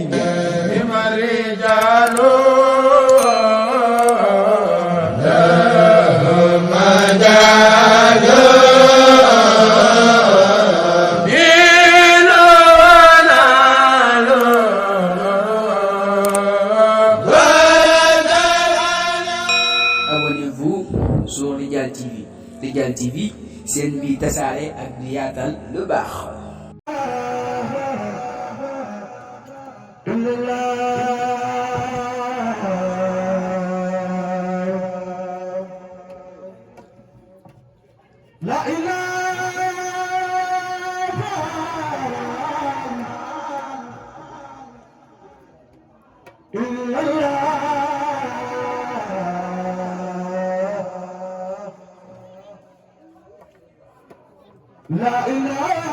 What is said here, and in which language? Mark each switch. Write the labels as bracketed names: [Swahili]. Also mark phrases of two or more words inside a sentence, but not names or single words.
[Arabic] هم رجال لهم مجال دين ونال [French] Abonnez-vous sur Ridial TV. [Wolof] Ridial TV, seen bi tasaare ak di yaatal lu baax. [Arabic] لا إله إلا الله لا إله